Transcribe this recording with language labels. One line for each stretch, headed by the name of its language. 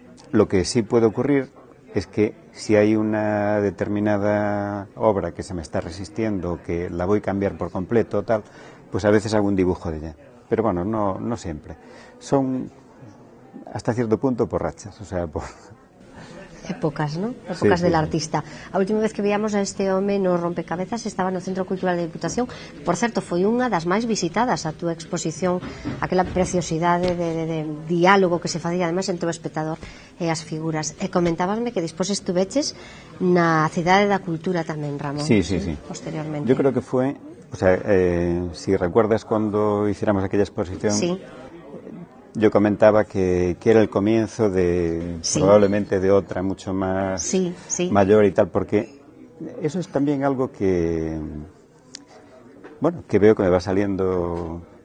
Spanish: Lo que sí puede ocurrir es que si hay una determinada obra que se me está resistiendo, que la voy a cambiar por completo, tal, pues a veces hago un dibujo de ella. Pero bueno, no siempre. Son hasta cierto punto por rachas, o sea, por... Épocas, ¿no? Épocas del artista.
Galician: A última vez que veíamos a este home no rompecabezas estaba no Centro Cultural da Diputación. Por certo, foi unha das máis visitadas a túa exposición, aquela preciosidade de diálogo que se facía ademais entre o espectador e as figuras. E comentábasme que despois estuveches na Cidade da Cultura tamén, Ramón.
Spanish: Sí. Posteriormente. Yo creo que fue, o sea, si recuerdas cuando hiciéramos aquella exposición... Sí. Yo comentaba que era el comienzo de probablemente de otra mucho más mayor y tal, porque eso es también algo que, bueno, que veo que me va saliendo.